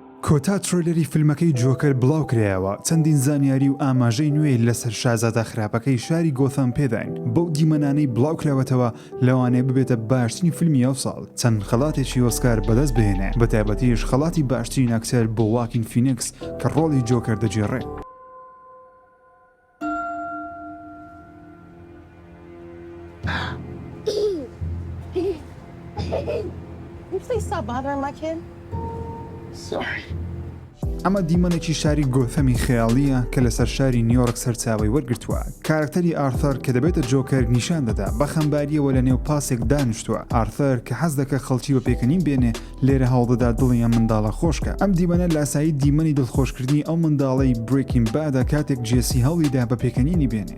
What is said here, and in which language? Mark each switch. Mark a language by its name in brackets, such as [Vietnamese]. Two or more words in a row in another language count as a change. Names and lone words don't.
[Central Kurdish] کۆتا ترۆلەری فیلمەکەی جۆکەر بڵاو کرایەوە چەندین زانیاری و ئاماژەی نوێی لەسەر شازادە خراپەکەی شاری گۆثەم پێداین بەو دیمەنانەی بڵاو کراوەتەوە لەوانەیە ببێتە باشترین فیلمی ئەو ساڵ چەند خەڵاتێکی ئۆسکار بەدەست بهێنێ بە تایبەتیش خەڵاتی باشترین ئەکتەر بۆ واکین فینیکس کە ڕۆڵی جۆکەر دەجێڕێت. [English] You please stop bothering my kid? Sorry. [Central Kurdish] ئەمە دیمەنێکی شاری گۆثەمی خەیاڵیە کە لەسەر شاری نیویۆرک سەرچاوی وەرگرتووە. کارکتەری ئارثەر کە دەبێتە جۆکەر نیشان دەدا بە خەمباریەوە لە نێو پاسێک دانیشتووە. ئارثەر کە حەز دەکە خەڵکی بە پێکەنین بێنێ لێرە هەوڵدەدا دڵی ئەم منداڵە خۆشکە. ئەم دیمەنە لاسایی دیمەنی دڵخۆشکردنی ئەو منداڵەی بریکینگ بادە کاتێک جێسی هەوڵیدا بە پێکەنینی بێنێ.